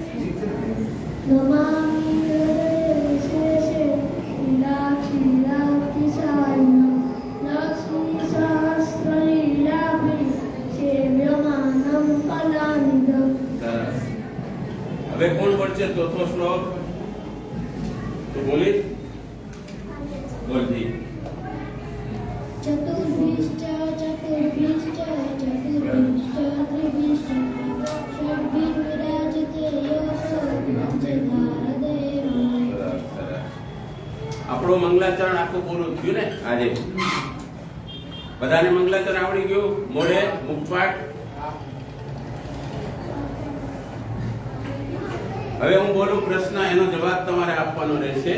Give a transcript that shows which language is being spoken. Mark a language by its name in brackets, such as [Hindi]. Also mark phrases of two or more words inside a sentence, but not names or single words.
[Gujarati] હવે કોણ બોલશે ચોથો શ્લોક? તો બોલી બોલતી. [Sanskrit] चतुर्भिश्च चतुर्भिश्च चतुर्भिश्च त्रिभिश्च षड्भिर्विराजते [Gujarati] આપણું મંગલાચરણ આખું પૂરું થયું ને આજે? બધાને મંગલાચરણ આવડી ગયું? મોઢે મુખપાઠ? હવે હું બોલું પ્રશ્ન, એનો જવાબ તમારે આપવાનો રહેશે.